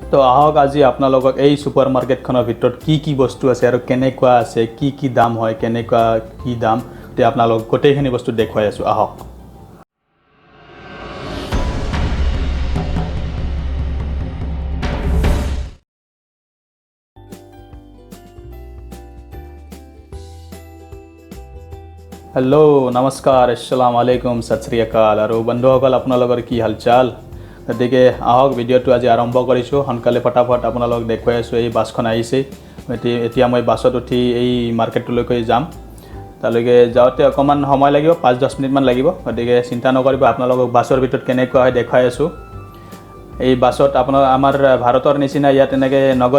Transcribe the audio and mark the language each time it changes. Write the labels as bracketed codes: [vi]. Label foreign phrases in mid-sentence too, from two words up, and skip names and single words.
[as] তো আহক আজি আপোনালোকক এই সুপাৰ মাৰ্কেটখনৰ ভিতৰত কি বস্তু আছে আৰু কেনেকুৱা আছে কি দাম হয় কেনেকুৱা কি দাম তে আপোনালোক গোটেইখিনি বস্তু দেখুৱাই আছো আহক [hi] हेलो नमस्कार [ar] السلام عليكم [pa] ਸਤ ਸ੍ਰੀ ਅਕਾਲ [as] और बंधुসকল আপোনালোকৰ কি হালচাল গতিকে আহক ভিডিঅ'টো আজি আৰম্ভ কৰিছোঁ সোনকালে ফটাফট আপোনালোক দেখুৱাই আছোঁ এই বাছখন আহিছে এতিয়া মই বাছত উঠি এই মাৰ্কেটলৈকে যাম তালৈকে যাওঁতে অকমান সময় লাগিব 5-10 মিনিট মান লাগিব গতিকে চিন্তা নকৰিব আপোনালোকক বাছৰ ভিতৰত কেনেকুৱা হয় দেখাই আছোঁ এই বাছত আপোনাৰ আমাৰ ভাৰতৰ নিচিনা ইয়াত এনেকৈ নগদ